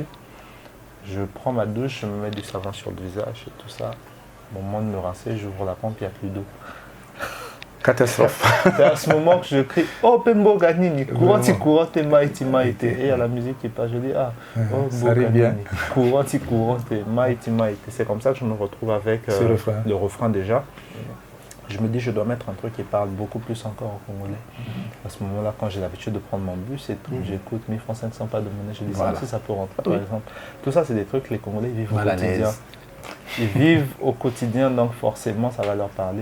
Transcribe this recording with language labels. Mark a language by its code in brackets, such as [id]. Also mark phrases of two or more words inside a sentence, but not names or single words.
[fr] Je prends ma douche, je me mets du savon sur le visage et tout ça. Au moment de me rincer, j'ouvre la pompe, il n'y a plus d'eau. Catastrophe. C'est à ce moment que je crie « [ln] Oh, Pembo Ganini, couranti couranti maïti maïti [fr] » Et il y a la musique qui passe, je dis « Ah, oh, ça arrive bien. [ln] couranti couranti maïti maïti ». [fr] C'est comme ça que je me retrouve avec le refrain déjà. Je me dis, je dois mettre un truc qui parle beaucoup plus encore au Congolais. À ce moment-là, quand j'ai l'habitude de prendre mon bus et tout, j'écoute 1000 francs 500 pas de monnaie, je dis ça aussi, ça peut rentrer par exemple. Tout ça, c'est des trucs que les Congolais vivent au quotidien. Ils vivent au quotidien, donc forcément, ça va leur parler.